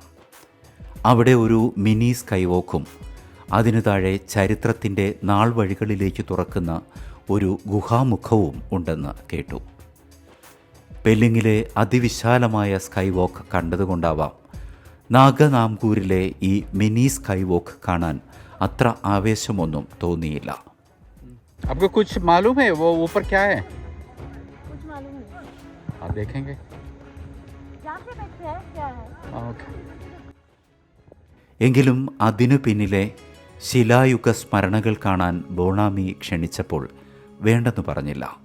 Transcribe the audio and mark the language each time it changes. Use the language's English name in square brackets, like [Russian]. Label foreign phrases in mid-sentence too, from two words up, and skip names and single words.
[Malayalam] അവിടെ ഒരു മിനി സ്കൈ വോക്കും അതിനു താഴെ ചരിത്രത്തിൻ്റെ നാൾ വഴികളിലേക്ക് തുറക്കുന്ന ഒരു ഗുഹാമുഖവും ഉണ്ടെന്ന് കേട്ടു. പെല്ലിങ്ങിലെ അതിവിശാലമായ സ്കൈ വോക്ക് കണ്ടതുകൊണ്ടാവാം നാഗ നാംകൂരിലെ ഈ മിനി സ്കൈ വോക്ക് കാണാൻ അത്ര ആവേശമൊന്നും തോന്നിയില്ല. [Hindi] आपको कुछ मालूम है वो ऊपर क्या है? कुछ मालूम नहीं. आप देखेंगे. यहाँ पे बैठे हैं क्या है? ओके. [Malayalam] എങ്കിലും അതിനു പിന്നിലെ ശിലായുഗ സ്മരണകൾ കാണാൻ ബോണാമി ക്ഷണിച്ചപ്പോൾ വേണ്ടെന്ന് പറഞ്ഞില്ല.